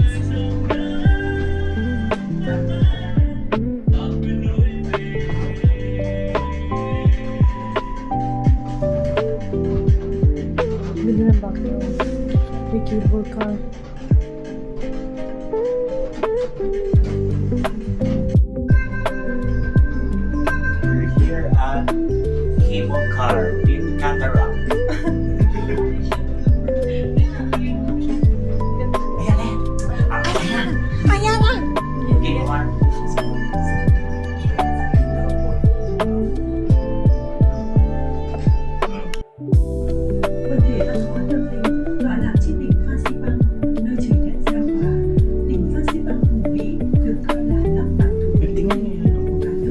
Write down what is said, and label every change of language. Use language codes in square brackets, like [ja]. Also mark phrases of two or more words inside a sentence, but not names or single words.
[tl] Ganda ng background. May [en] cable car. We're here at cable car in Cataract. [tl] Ayan eh. Ayan na. [en] Okay, one. [vi] Vấn đề văn hóa tâm linh tọa lạc trên đỉnh Phan Xipang, nơi trời đất giao hòa. Đỉnh Phan Xipang hùng vĩ được coi là tấm bản đồ địa lý của cả nước.